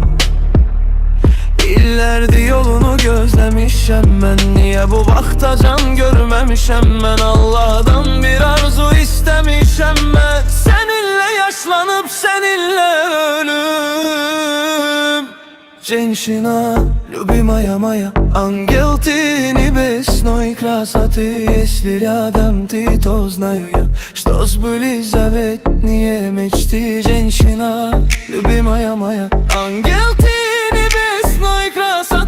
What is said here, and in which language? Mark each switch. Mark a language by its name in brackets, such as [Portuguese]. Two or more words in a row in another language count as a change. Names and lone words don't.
[Azerbaijani] İllərdir yolunu gözləmişəm mən, niyə bu vaxta can görməmişəm mən? Allah'dan bir arzu istəmişəm mən, səninlə yaşlanıb səninlə ölüm. [Russian] Женщина, любимая моя, ангел ты небесной красоты. Если рядом ты, то знаю я, что сбылись заветные мечты. Женщина, любимая моя, ангел ты небесной красоты.